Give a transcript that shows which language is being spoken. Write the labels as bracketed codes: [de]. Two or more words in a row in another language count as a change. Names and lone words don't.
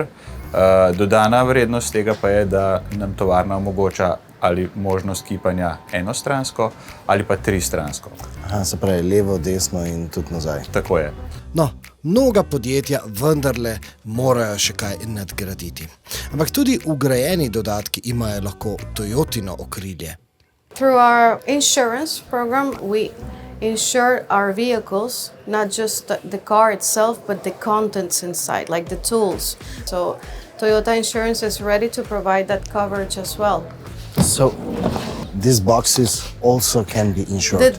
[sl] Dodana vrednost tega pa je, da nam tovarna omogoča ali možnost kipanja enostransko ali pa tristransko. Aha, se pravi levo, desno in tudi nazaj. Tako je. No, mnoga podjetja vendarle morajo še kaj nadgraditi. Ampak tudi vgrajeni dodatki imajo lahko Toyotino okrilje. [en] Through our insurance program, we insure our vehicles, not just the car itself, but the contents inside, like the tools. So Toyota Insurance is ready to provide that coverage as well. So these boxes also can be insured.